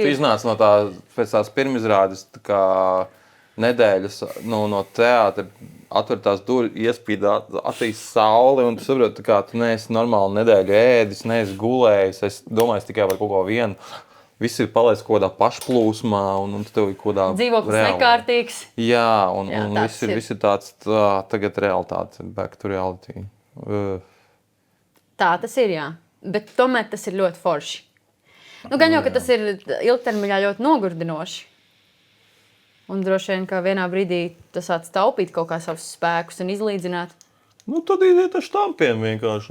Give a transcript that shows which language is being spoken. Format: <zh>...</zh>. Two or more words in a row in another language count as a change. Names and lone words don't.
<lv>Tu iznāc no pēc tās pirmizrādes tā kā nedēļas no teātra, atver tās durvis, iespīd acīs sauli, un tu saproti, ka tu neesi normāli nedēļu ēdis, neesi gulējis. Es domāju tikai par kaut ko vienu. Viss ir palaists kaut kādā pašplūsmā, un tev ir kaut kādā dzīvoklis nekārtīgs. Jā, un viss ir. ir tāds tagad realitāte,</lv> <en>back to reality.</en> <lv>Tā tas ir, jā. Bet tomēr tas ir ļoti forši. Gan jau, ka tas ir ilgtermiņā ļoti nogurdinoši. Un droši vien, ka vienā brīdī tas sāc taupīt kaut kā savus spēkus un izlīdzināt. Tad iziet ar štampiem vienkārši.</lv>